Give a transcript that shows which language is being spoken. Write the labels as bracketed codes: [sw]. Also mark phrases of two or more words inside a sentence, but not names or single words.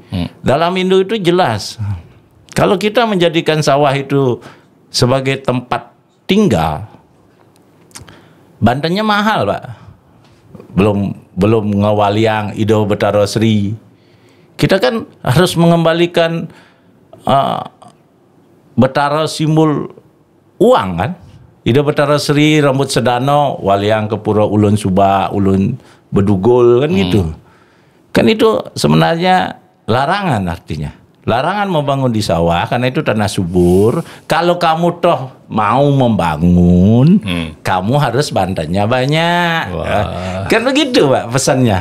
[id] Dalam Hindu itu jelas, kalau kita menjadikan sawah itu sebagai tempat tinggal, bantennya mahal, Pak. Belum ngawaliang Ido Betara Sri. Kita kan harus mengembalikan Betara simbol uang kan. Ido Betara Sri, Rambut Sedano, Waliang Kepura Ulun Suba, Ulun Bedugul kan gitu. Kan itu sebenarnya larangan artinya. Larangan membangun di sawah karena itu tanah subur. Kalau kamu toh mau membangun, kamu harus bantannya banyak. Kan begitu Pak pesannya.